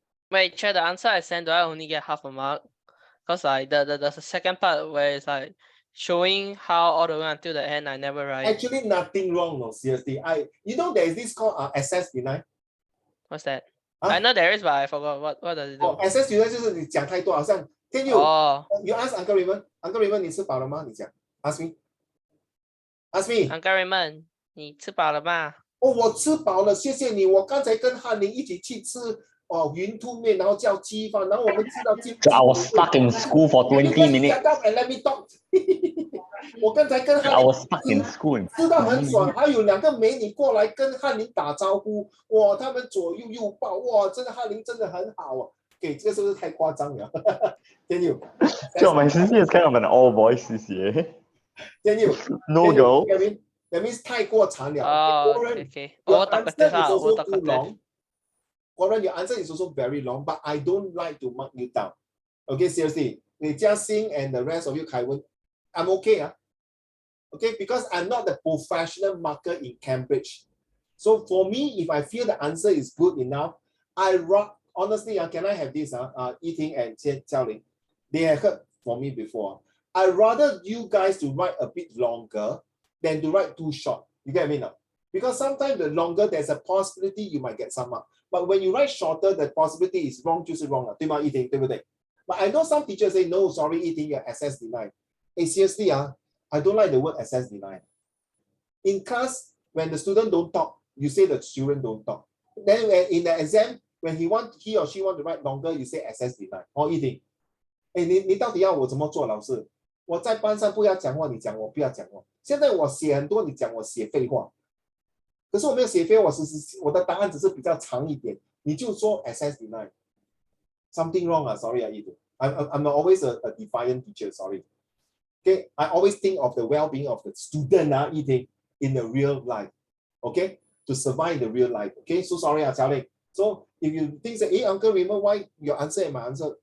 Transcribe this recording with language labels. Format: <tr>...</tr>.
<en>Wait, check the answer I sent. Do I only get half a mark? Because like the second part where it's like showing how all the way until the end, I never write. Actually, nothing wrong, no, seriously. You know there is this called access deny. What's that? I know there is, but I forgot what does it do.</en> <zh>Access deny 就是你讲太多，好像 Tian Yu,</zh> <en>you ask Uncle Raymond,</en> <zh>你吃饱了吗？你讲 ，</zh> <en>ask me.</en> <zh>Uncle Raymond, 你吃饱了吗？我吃饱了，谢谢你。我刚才跟翰林一起去吃云吞面，然后叫鸡饭，然后我们吃到鸡。</zh> <en>I was stuck in school for 20 minutes. Shut up and let me talk.</en> <zh>我刚才跟翰林</zh> <en>I was stuck in school.</en> <zh>吃到很爽，还有2个美女过来跟翰林打招呼，哇，他们左右拥抱，哇，真的翰林真的很好给这个是不是太夸张了？Tian Yu.</zh> <en>So my CCA is kind of an all boys CCA. Tian Yu. No girl. That means</en> <zh>太过长了。</zh> <en>Okay. Your answer is also too long. Warren, your answer is also very long, but I don't like to mark you down. Okay, seriously. Jia Xing and the rest of you, Kaiwen, I'm okay. Okay, because I'm not the professional marker in Cambridge. So for me, if I feel the answer is good enough, honestly, can I have this? Yiting and Xiaoling, they have heard from me before. I rather you guys to write a bit longer than to write too short. You get me now? Because sometimes the longer, there's a possibility you might get some mark. But when you write shorter, the possibility is wrong,</en> <zh>就是</zh> <en>wrong</en> <zh>了，对吗？</zh> <en>Yiting，</en> <zh>对不对？</zh> <en>But I know some teachers say, no, sorry, Yiting, your access denied. Hey, seriously, I don't like the word access denied. In class, when the student don't talk, you say the student don't talk. Then when in the exam, when he or she want to write longer, you say access denied.</en> <zh>Or Yiting, 你到底要我怎么做，老师？我在班上不要讲话，你讲我不要讲话。现在我写很多，你讲我写废话。可是我没有写废话，我的答案只是比较长一点，你就说</zh> <en>access denied. Something wrong, sorry, I'm always a defiant teacher, sorry. Okay, I always think of the well-being of the student, in the real life. Okay, to survive in the real life. Okay, so sorry, Xiaoling. So if you think that, hey, Uncle Raymond, why your answer and my answer?</en>